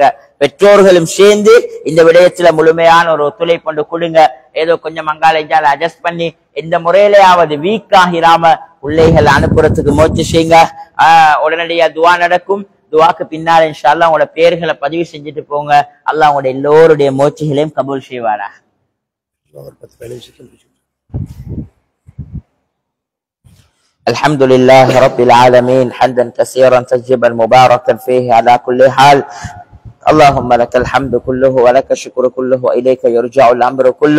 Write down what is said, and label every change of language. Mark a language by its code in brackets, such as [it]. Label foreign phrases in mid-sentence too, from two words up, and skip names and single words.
[ta] பெற்றோர்களும் சேர்ந்து இந்த விடயத்துல முழுமையான ஒரு ஒத்துழைப்பு கொண்டு கொடுங்க. ஏதோ கொஞ்சம் அங்கால இஞ்சால அட்ஜஸ்ட் பண்ணி எந்த முறையிலேயாவது வீக் ஆகிராம பிள்ளைகளை அனுப்புறதுக்கு முயற்சி செய்யுங்க. உடனடியா துவா நடக்கும். துவாக்கு பின்னால [ar] إن شاء الله [ta] உங்களோட பேர்களை பதிவு செஞ்சுட்டு போங்க. அல்லாஹ் உங்களுடைய எல்லோருடைய முயற்சிகளையும் கபூல் செய்வாரா. [ar] الحمد لله رب العالمين حمدا كثيرا طيبا مباركا فيه على كل حال. اللهم لك الحمد كله ولك الشكر كله وإليك يرجع الأمر كله.